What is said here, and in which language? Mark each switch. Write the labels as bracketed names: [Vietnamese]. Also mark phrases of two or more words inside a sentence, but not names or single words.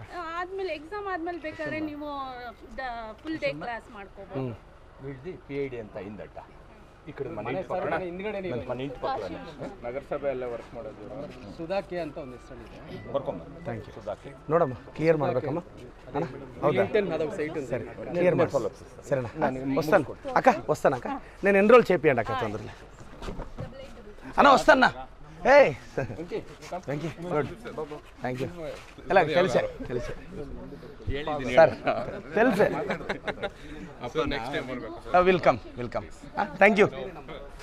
[Kannada] ಆದಮೇಲೆ ಎಕ್ಸಾಮ್ ಆದಮೇಲೆ ಬೇಕಾದ್ರೆ ನೀವು [English] full day class [Kannada] ಮಾಡ್ಕೋಬೋದು. ಬಿಡ್ದಿ PID ಅಂತ ಹಿಂದಟ್ಟ ಈ ಕಡೆ ಮನೆ ಹಿಂದ್ಗಡೆ ಮನೆ ಇಂటి ಪಕ್ಕದಲ್ಲಿ ನಗರಸಭೆ ಎಲ್ಲ ವರ್ಕ್ ಮಾಡೋದು ಸುಧಾಕೆ ಅಂತ ಒಂದು ಹೆಸರಿದೆ, ಬರ್ಕೊಂಬ. [English] thank you. [Kannada] ಸುಧಾಕೆ ನೋಡಮ್ಮ ಕ್ಲಿಯರ್ ಮಾಡ್ಬೇಕಮ್ಮ ಅಣ್ಣ. ಹೌದಾ ಸರಿ ಕ್ಲಿಯರ್ ಮಾಡಿ ಸರಿನಾ? [Telugu] వస్తాను అక్క, వస్తాను అక్క. నేను ఎన్ని రోజులు చేపియండి అక్క తొందరలో. అన్న వస్తాను. [English] ఏ thank you, good thank you. [Telugu] ఎలా తెలుసా తెలుసా సార్ తెలుసా? [English] next time [Kannada] ಬರಬೇಕು. [English] welcome welcome. thank you.